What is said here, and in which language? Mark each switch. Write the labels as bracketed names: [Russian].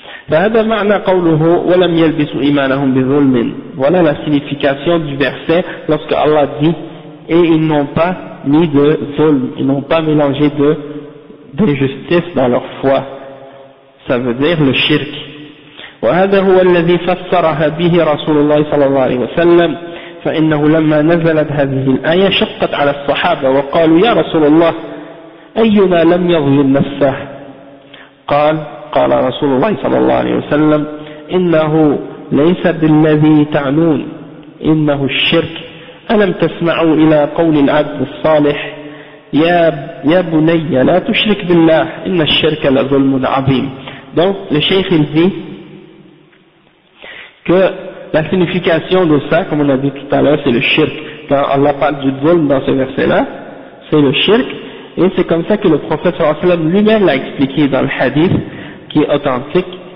[Arabic] فهذا معنى قوله ولم يلبسوا إيمانهم بظلم. [French] Voilà la signification du verset lorsque Allah dit et ils n'ont pas mis de zulm, ils n'ont pas mélangé d'injustice dans leur foi. Ça veut dire le shirk. [Arabic] وهذا هو الذي فسرها به رسول الله صلى الله عليه وسلم فإنه لما نزلت هذه الآية شقت على الصحابة وقالوا يا رسول الله أينا لم يظلم نفسه قال رسول الله صلى الله عليه وسلم إنه ليس بالذي تعنون إنه الشرك ألم تسمعوا إلى قول العبد الصالح يا بني لا تشرك بالله إن الشرك لظلم عظيم. [French] Donc le cheikh il dit que la signification de ça, comme on a dit tout à l'heure, c'est le shirk. Quand Allah parle du zulm dans ce verset-là, c'est le shirk, et c'est comme ça que le prophète sallallahu alayhi wa sallam lui-même l'a expliqué dans le hadith qui est authentique.